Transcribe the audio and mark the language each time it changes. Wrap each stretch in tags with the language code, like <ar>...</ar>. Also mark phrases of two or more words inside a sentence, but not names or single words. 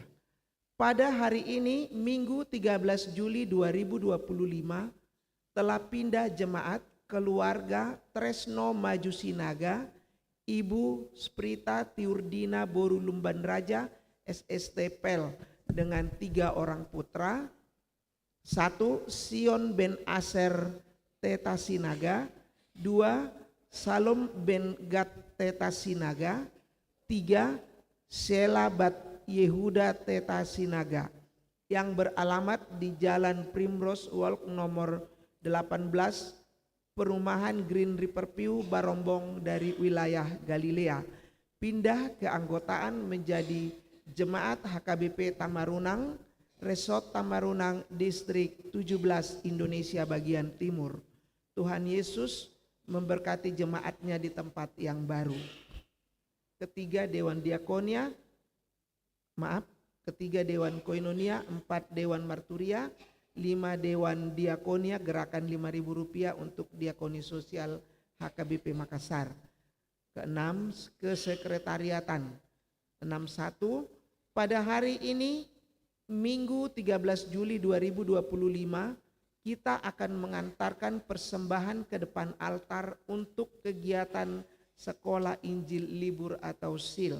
<id>Pada hari ini minggu 13 Juli 2025 telah pindah jemaat keluarga Tresno Maju Sinaga, Ibu Sprita Tiurdina Boru Lumban Raja SST Pel dengan 3 orang putra. 1. Sion Ben Aser Teta Sinaga. 2. Salom Ben Gad Teta Sinaga. 3. Sela Bat Yehuda Teta Sinaga, yang beralamat di Jalan Primrose Walk nomor 18, Perumahan Green River View, Barombong dari wilayah Galilea, pindah keanggotaan menjadi Jemaat HKBP Tamarunang, Resort Tamarunang, Distrik 17, Indonesia bagian Timur. Tuhan Yesus memberkati jemaatnya di tempat yang baru. Ketiga Dewan Diakonia, ketiga Dewan Koinonia, 4 Dewan Marturia, 5 Dewan Diakonia, gerakan Rp5.000 untuk diakoni sosial HKBP Makassar. Keenam, kesekretariatan. 61, pada hari ini Minggu 13 Juli 2025 kita akan mengantarkan persembahan ke depan altar untuk kegiatan Sekolah Injil Libur atau SIL.</id>